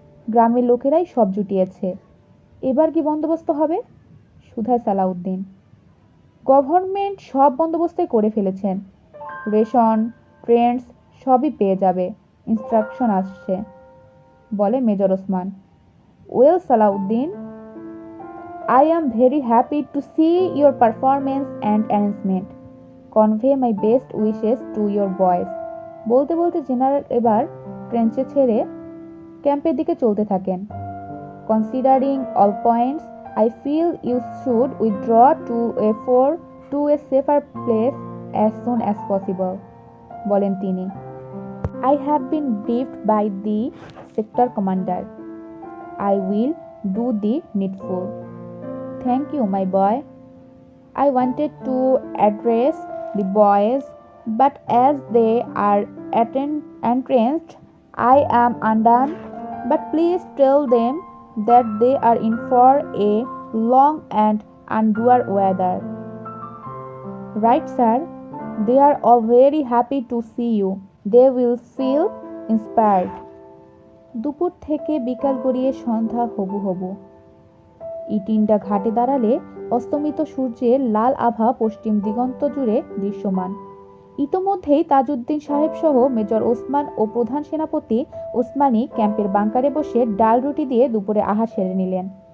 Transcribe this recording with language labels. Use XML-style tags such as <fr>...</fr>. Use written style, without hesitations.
<bn>গ্রামের লোকেরাই সব জুটিয়েছে। এবার কি বন্দোবস্ত হবে? শুধায় সালাউদ্দিন। গভর্নমেন্ট সব বন্দোবস্তই করে ফেলেছেন। রেশন, ট্রেন্ডস সবই পেয়ে যাবে, ইনস্ট্রাকশন আসছে, বলে major Osman.</bn> <en>Well Salauddin, I am very happy to see your performance and arrangement. Convey my best wishes to your boys.</en> <bn>বলতে বলতে জেনারেল এবার ট্রেঞ্চে ছেড়ে ক্যাম্পের দিকে চলতে থাকেন।</bn> <en>Considering all points, I feel you should withdraw to a safer place as soon as possible,</en> <bn>বলেন তিনি।</bn> <en>I have been briefed by the sector commander. I will do the needful. Thank you, my boy. I wanted to address the boys, but as they are entrenched, I am undone. But please tell them that they are in for a long and endure weather. Right, sir? They are all very happy to see you. They will feel inspired.</en> <bn>দুপুর থেকে বিকাল গড়িয়ে সন্ধ্যা হবু হবু। ইটিন্ডা ঘাটে দাঁড়ালে অস্তমিত সূর্যের লাল আভা পশ্চিম দিগন্ত জুড়ে দৃশ্যমান। ইতোমধ্যেই তাজউদ্দিন সাহেব সহ মেজর ওসমান ও প্রধান সেনাপতি ওসমানী ক্যাম্পের বাংকারে বসে ডাল রুটি দিয়ে দুপুরে আহার সেরে নিলেন।</bn>